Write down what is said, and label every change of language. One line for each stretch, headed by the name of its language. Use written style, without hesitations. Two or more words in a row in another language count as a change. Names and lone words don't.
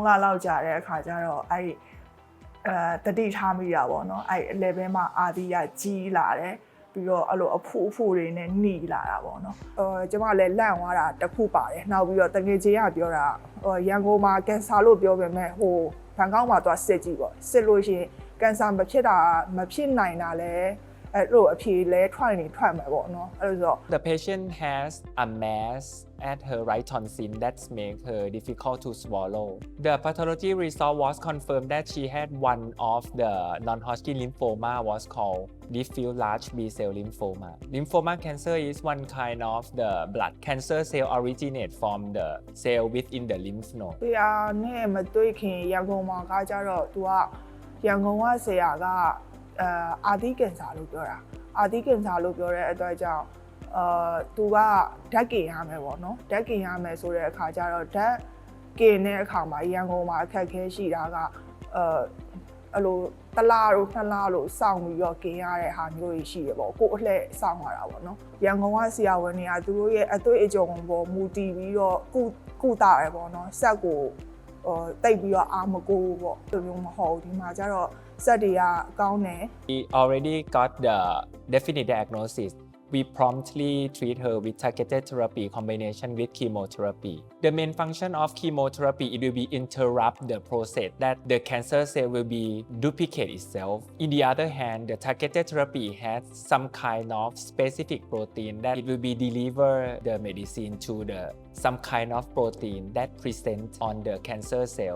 Burmese: လလောက်ကြာတဲ့အခါကျတော့အဲ့တတိထားမိတာပေါ့နော်အဲ့လေဘင်းမှာအာဒီကကြီးလာတယ်ပြီးတော့အဲ့လိုအဖူတွေနဲ့หนีလာတာပေါ့နော်ကျမလည်းလန့်သွားတာတစ်ခုပါတယ်နောက်ပြီးတော့တကယ်ကြီးကပြောတာရန်ကုန်မှာကင်ဆာလို့ပြောပေမဲ့ဟိုဘန်ကောက်မှာသွားစစ်ကြည့်ပေါ့စစ်လို့ရှိရင်ကင်ဆာမဖြစ်နိုင်တာလည်းအဲ့လိုအဖြေလဲထွက်မယ်ပေါ့နော်အဲ့လိုဆို
English: The patient has a mass at her right tonsil that make her difficult to swallow. The pathology result was confirmed that she had one of the non-Hodgkin lymphoma was called diffuse large B-cell lymphoma. Lymphoma cancer is one kind of the blood cancer cell originate from the cell within the lymph node.
Burmese: ဆရာနဲ့မတွေ့ခင်ရန်ကုန်မှာကကြတော့သူကရန်ကုန်ကဆရာကအာဒီကင်ဆာလို့ပြောတာအာဒီကင်ဆာလို့ပြောတဲ့အတွက်ကြော င့်သူကဓာတ်ကင်ရမယ်ပေါ့နော်ဓာတ်ကင်ရမယ်ဆိုတဲ့အခါကျတော့ဓာတ်ကင်တဲ့အခါမှာရန်ကုန်မှာအခက်အခဲရှိတာကအဲ့လိုတလားတို့နှစ်လားလို့စောင့်ပြီးတော့ကင်ရတဲ့ဟာမျိုးတွေရှိရပေါ့ကိုအလှည့်စောင့်ရတာပေါ့နော်ရန်ကုန်ကဆရာဝန်တွေကသူတို့ရဲ့အတွေ့အကြုံပေါ်မူတည်ပြီးတော့ကုသရပေါ့နော်စက်ကိုတိတ်ပြီးတော့အာမကိုပေါ့ဒီလိုမျိုးမဟုတ်ဒီမှာကျတော့စက်တွေကကောင်းတယ်
English: We already got the definite diagnosis. We promptly treat her with targeted therapy combination with chemotherapy. The main function of chemotherapy it will be interrupt the process that the cancer cell will be duplicate itself. In the other hand, the targeted therapy has some kind of specific protein that it will be deliver the medicine to the some kind of protein that present on the cancer cell.